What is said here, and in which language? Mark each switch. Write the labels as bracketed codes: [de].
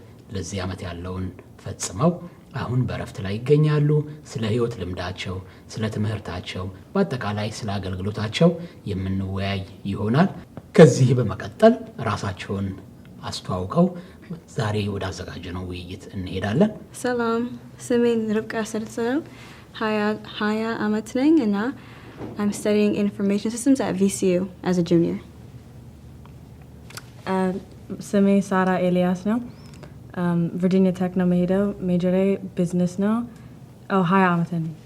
[am] ለዚህ ዓመት ያለውን ፈጽመው አሁን በእረፍት ላይ ይገኛሉ። ስለ ሕይወት ልምዳቸው፣ ስለ ትምህርታቸው፣ በአጠቃላይ ስለ አገልግሎታቸው የምንወያይ ይሆናል። ከዚህ በመቀጠል ራሳቸውን አስተዋውቀው ዛሬ ወደ አዘጋጀነው ውይይት እንሄዳለን። ሰላም፣ ስሜን ርብቃ ሰርጸ ነው። 20 ዓመት ነኝ እና [en] I'm studying information systems at VCU as a junior. [am] ስሜ ሳራ ኤልያስ ነው። ቨርጂኒያ ቴክ ነው መሄደው። ሜጀሬ ቢዝነስ ነው። 20 ዓመት ነኝ።